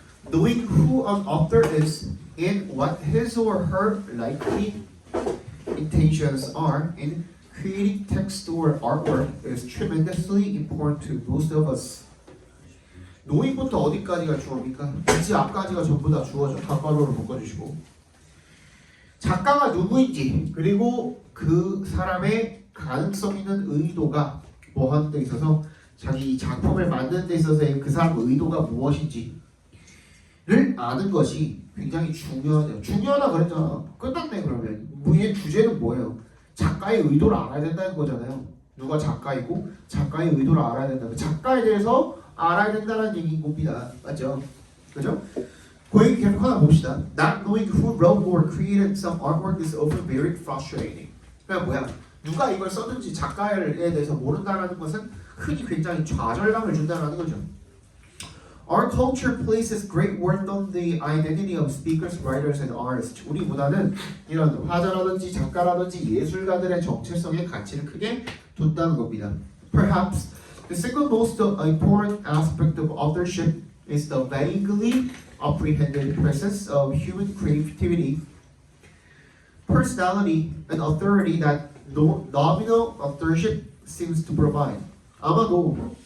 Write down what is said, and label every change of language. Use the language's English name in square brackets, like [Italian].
[English] Knowing who an author is and what his or her likely intentions are in creating text or artwork is tremendously important to most of us. [Korean] knowing부터 어디까지가 주어입니까? 이제 앞까지가 전부 다 주어죠. 닭가로로 묶어주시고. 작가가 누구인지 그리고 그 사람의 가능성 있는 의도가 뭐 하는 데 있어서 자기 작품을 만드는 데 있어서의 그 사람의 의도가 무엇인지를 아는 것이 굉장히 중요하대요. 중요하다 그랬잖아. 끝났네 그러면. 우리의 주제는 뭐예요? 작가의 의도를 알아야 된다는 거잖아요. 누가 작가이고 작가의 의도를 알아야 된다. 작가에 대해서 알아야 된다는 얘기인 겁니다. 맞죠? 그죠? 고객 계속 하나 봅시다. [English] Not knowing who wrote or created some artwork is often very frustrating. [Korean] 그러니까 뭐야? 누가 이걸 썼는지 작가에 대해서 모른다는 것은 흔히 굉장히 좌절감을 준다는 거죠. [English] Our culture places great worth on the identity of speakers, writers, and artists. [Korean] 우리보다는 이런 화자라든지 작가라든지 예술가들의 정체성에 가치를 크게 둔다는 겁니다. [English] Perhaps the single most important aspect of authorship is the vaguely apprehended presence of human creativity, personality, and authority that nominal authorship seems to provide. [Korean] 아마도